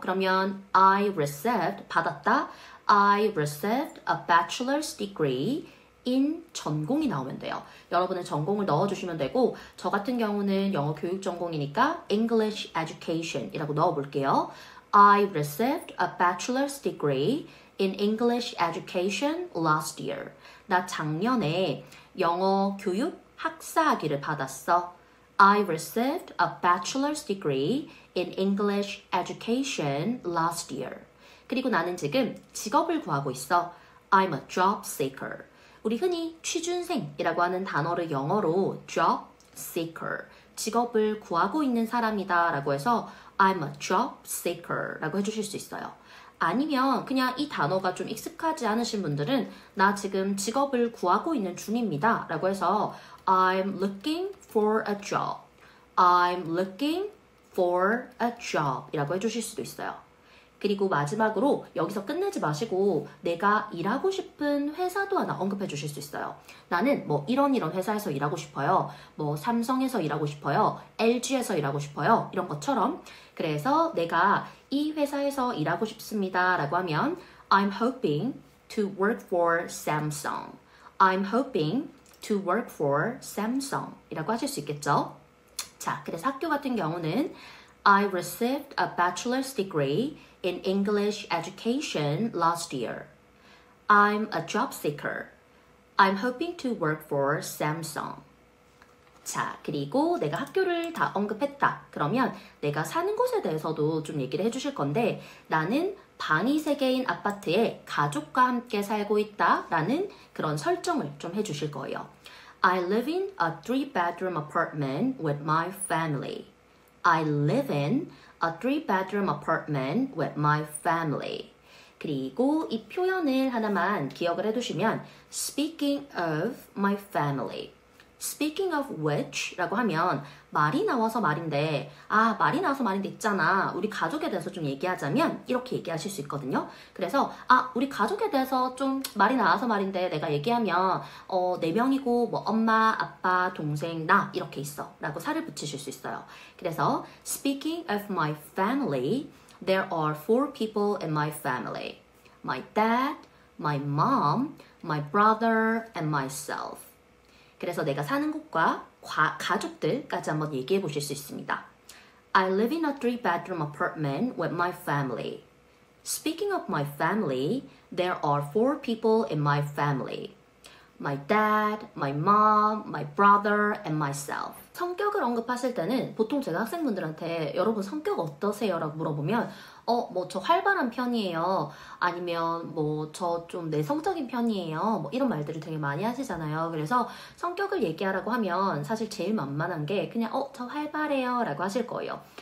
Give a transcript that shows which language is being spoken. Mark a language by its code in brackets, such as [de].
[ko] 그러면 [en] I received, [ko] 받았다. [en] I received a bachelor's degree in [ko] 전공이 나오면 돼요. 여러분은 전공을 넣어주시면 되고 저 같은 경우는 영어 교육 전공이니까 English Education이라고 넣어볼게요. [en] I received a bachelor's degree in English Education last year. [ko] 나 작년에 영어 교육 학사학위를 받았어. [en] I received a bachelor's degree in English Education last year. [ko] 그리고 나는 지금 직업을 구하고 있어. [en] I'm a job seeker. [ko] 우리 흔히 취준생이라고 하는 단어를 영어로 job seeker, 직업을 구하고 있는 사람이다 라고 해서 [en] I'm a job seeker [ko] 라고 해주실 수 있어요. 아니면 그냥 이 단어가 좀 익숙하지 않으신 분들은 나 지금 직업을 구하고 있는 중입니다 라고 해서 [en] I'm looking for a job. I'm looking for a job [ko] 이라고 해주실 수도 있어요. 그리고 마지막으로 여기서 끝내지 마시고 내가 일하고 싶은 회사도 하나 언급해 주실 수 있어요. 나는 뭐 이런 회사에서 일하고 싶어요. 뭐 삼성에서 일하고 싶어요. LG에서 일하고 싶어요. 이런 것처럼. 그래서 내가 이 회사에서 일하고 싶습니다 라고 하면 [en] I'm hoping to work for Samsung. I'm hoping to work for Samsung [ko] 이라고 하실 수 있겠죠. 자, 그래서 학교 같은 경우는 [en] I received a bachelor's degree in English education last year. I'm a job seeker. I'm hoping to work for Samsung. [ko] 자, 그리고 내가 학교를 다 언급했다. 그러면 내가 사는 곳에 대해서도 좀 얘기를 해주실 건데 나는 방이 3개인 아파트에 가족과 함께 살고 있다 라는 그런 설정을 좀 해주실 거예요. [en] I live in a 3-bedroom apartment with my family. I live in a 3-bedroom apartment with my family. [ko] 그리고 이 표현을 하나만 기억을 해두시면 [en] Speaking of my family. Speaking of which [ko] 라고 하면 말이 나와서 말인데 말이 나와서 말인데 있잖아. 우리 가족에 대해서 좀 얘기하자면 이렇게 얘기하실 수 있거든요. 그래서 우리 가족에 대해서 좀 말이 나와서 말인데 내가 얘기하면 4명이고 뭐 엄마, 아빠, 동생, 나 이렇게 있어 라고 살을 붙이실 수 있어요. 그래서 [en] Speaking of my family, there are 4 people in my family. My dad, my mom, my brother, and myself. [ko] 그래서 내가 사는 곳과 가족들까지 한번 얘기해 보실 수 있습니다. [en] I live in a 3-bedroom apartment with my family. Speaking of my family, there are 4 people in my family. My dad, my mom, my brother, and myself. [ko] 성격을 언급하실 때는 보통 제가 학생분들한테 여러분 성격 어떠세요? 라고 물어보면 뭐 저 활발한 편이에요. 아니면 뭐 저 좀 내성적인 편이에요. 뭐 이런 말들을 되게 많이 하시잖아요. 그래서 성격을 얘기하라고 하면 사실 제일 만만한 게 그냥 저 활발해요 라고 하실 거예요.